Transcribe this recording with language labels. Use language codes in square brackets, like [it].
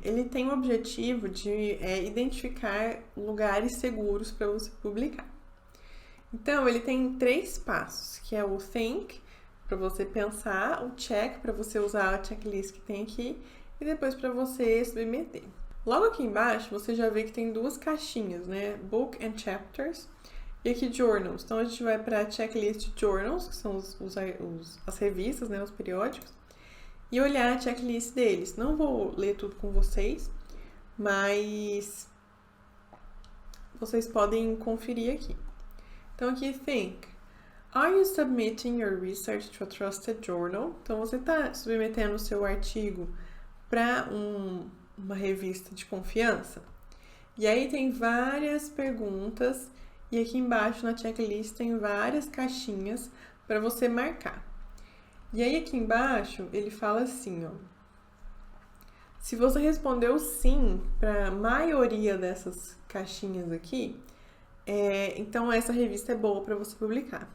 [pt] Ele tem o objetivo de identificar lugares seguros para você publicar. Então, ele tem 3 passos, que é o Think, para você pensar, o Check, para você usar a checklist que tem aqui, e depois para você submeter. Logo aqui embaixo, você já vê que tem 2 caixinhas, né? Book and Chapters, e aqui Journals. Então, a gente vai para a checklist Journals, que são as revistas, né? Os periódicos, e olhar a checklist deles. Não vou ler tudo com vocês, mas vocês podem conferir aqui. Então, aqui, Think. [en] Are you submitting your research to a trusted journal? [pt] Então, você está submetendo o seu artigo para uma revista de confiança? E aí tem várias perguntas e aqui embaixo na checklist tem várias caixinhas para você marcar. E aí aqui embaixo ele fala assim, ó. Se você respondeu sim para a maioria dessas caixinhas aqui, então essa revista é boa para você publicar.